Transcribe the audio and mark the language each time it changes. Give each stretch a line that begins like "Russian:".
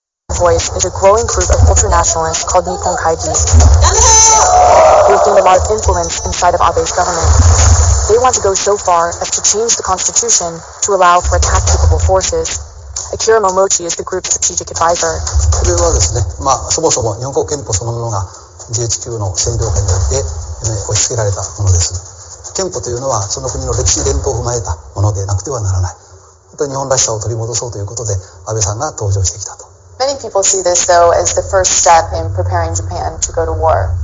English: Voice is a growing group of ultranationalists called Nippon Kaigi, who have gained a lot of influence inside of Abe's government. They want to go so far as to change the constitution to allow for attack-capable forces. Akira Momochi is the group's strategic advisor.
Japanese: これはですね、そもそも日本国憲法そのものが GHQ の占領下において押し付けられたものです。憲法というのはその国の歴史伝統を踏まえたものでなくてはならない。日本らしさを取り戻そうということで安倍さんが登場してきたと。
English: Many people see this, though, as the first step in preparing Japan to go to war.